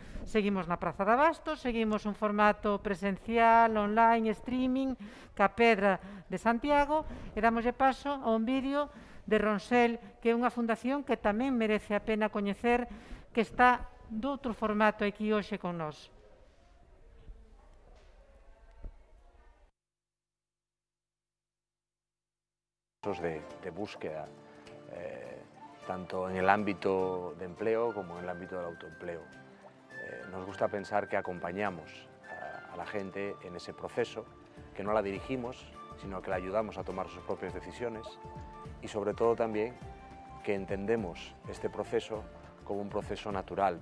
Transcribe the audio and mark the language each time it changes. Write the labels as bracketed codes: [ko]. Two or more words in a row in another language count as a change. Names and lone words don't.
[gl] Seguimos na Praza de Abastos, seguimos un formato presencial, online, streaming, ca Pedra de Santiago, e damoslle paso a un vídeo de Ronsel, que é unha fundación que tamén merece a pena coñecer, que está doutro formato aquí hoxe con nós. [es] De búsqueda, tanto en el ámbito de empleo como en el ámbito del autoempleo. Nos gusta pensar que acompañamos a la gente en ese proceso, que no la dirigimos, sino que la ayudamos a tomar sus propias decisiones y sobre todo también que entendemos este proceso como un proceso natural.